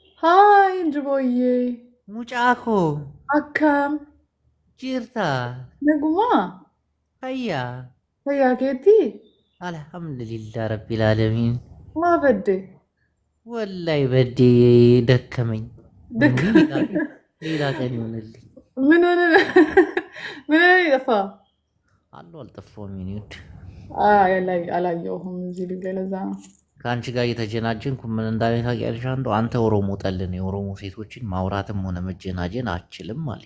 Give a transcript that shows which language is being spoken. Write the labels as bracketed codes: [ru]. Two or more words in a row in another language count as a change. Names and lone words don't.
[en] Hi, Njiboye. [om] Mucaako, Akkam. jirta, Naguma. fayyaa, Fayyaa keetii? [ar] الحمد لله رب العالمين. [om] Maa badde? Wallahi baddee [am] ደከመኝ ሌላ Dakka. ሌላ ቀን ይሆንልኝ ምን ሆነ? ምን ሆነ የጠፋው? አለው አልጠፋሁም። የእኔ ውድ አላየሁም እዚህ ልጅ ላይ ለዛ ነው። ከአንቺ ጋር እየተጀናጀንኩ ምን እንዳለ ታውቂያለሽ? አንተ ኦሮሞ ጠል ነህ፣ የኦሮሞ ሴቶችን ማውራትም ሆነ መጀናጀን አችልም አለኝ።